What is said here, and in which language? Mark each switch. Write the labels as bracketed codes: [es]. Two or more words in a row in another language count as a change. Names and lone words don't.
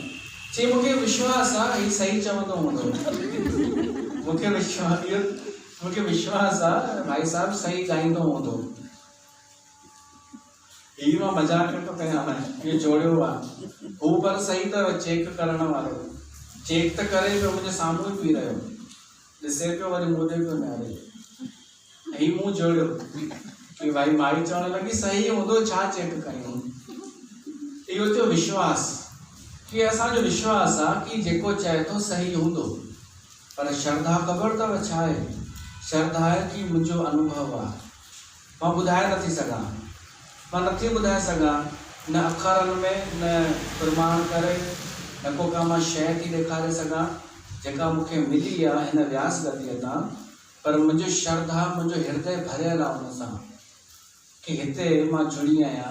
[sd] चई मूंखे विश्वास आहे हीउ सही चवंदो हूंदो, मूंखे विश्वास आहे भाई साहब सही ॻाईंदो हूंदो। हीउ मां मज़ाक थो कयां, इहो जोड़ियो आहे हू, पर सही अथव चेक करण वारो। चेक त करे पियो, मुंहिंजे साम्हूं ई पी रहियो, ॾिसे पियो वरी मुंहुं ॾे पियो निहारे। हीउ मूं जोड़ियो कि भाई माई चवण लॻी सही हूंदो, छा चेक कयूं। इहो थियो विश्वास, कि असांजो विश्वास आहे कि जेको चए थो सही हूंदो। पर श्रद्धा ख़बर अथव छा आहे? श्रद्धा आहे कि मुंहिंजो अनुभव आहे, मां ॿुधाए नथी सघां, मां नथी ॿुधाए सघां न अखरनि में न प्रमाण करे न को का मां शइ थी ॾेखारे सघां जेका मूंखे मिली आहे हिन व्यास गतिअ तां, पर मुंहिंजो श्रद्धा मुंहिंजो हृदय भरियल आहे हुन सां कि हिते मां जुड़ी आहियां।